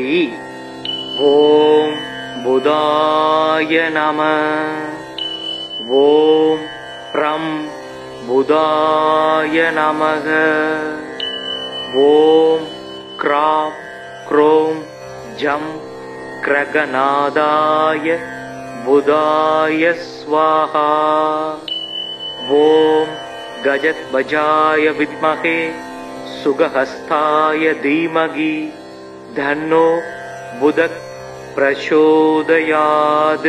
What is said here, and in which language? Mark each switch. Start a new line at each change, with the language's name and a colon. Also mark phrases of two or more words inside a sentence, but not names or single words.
Sanskrit: ओम् बुधाय नम. ओम् ब्रम् बुधाय नमः. ओम् क्राम् क्रोम् जम् ग्रहनाथाय बुधाय स्वाहा. ओम गजध्वजाय विद्महे सुगहस्ताय धीमहि धन्नो बुधः प्रचोदयात्.